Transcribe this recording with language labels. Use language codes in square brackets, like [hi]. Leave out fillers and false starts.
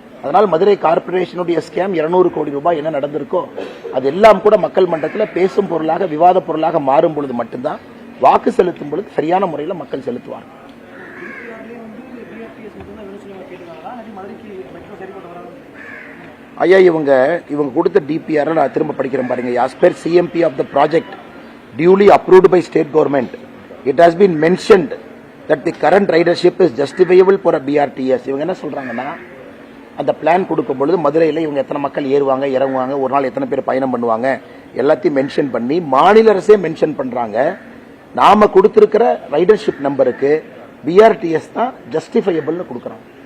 [ta] அதனால் மதுரை கார்பரேஷனுடைய ஸ்கேம் 200 கோடி ரூபாய் என்ன நடந்திருக்கோ அது எல்லாம் கூட மக்கள் மன்றத்தில் பேசும் பொருளாக, விவாத பொருளாக மாறும் பொழுது மட்டும்தான் வாக்கு செலுத்தும் பொழுது சரியான முறையில் மக்கள் செலுத்துவாங்க. ஐயா, இவங்க கொடுத்த டிபிஆர் நான் திரும்ப படிக்கிறேன் பாருங்க. [en] as per CMP of the project duly approved by state government, it has been mentioned that the current ridership is justifiable for a BRTS. [ta] இவங்க என்ன சொல்றாங்கன்னா, அந்த பிளான் கொடுக்கும் பொழுது மதுரையில் இவங்க எத்தனை மக்கள் ஏறுவாங்க, இறங்குவாங்க, ஒரு நாள் எத்தனை பேர் பயணம் பண்ணுவாங்க, எல்லாத்தையும் மென்ஷன் பண்ணி மாநில அரசே மென்ஷன் பண்றாங்க. நாம கொடுத்திருக்கிற ரைடர்ஷிப் நம்பருக்கு BRTS தான் ஜஸ்டிஃபையபிள்னு கொடுக்குறாங்க.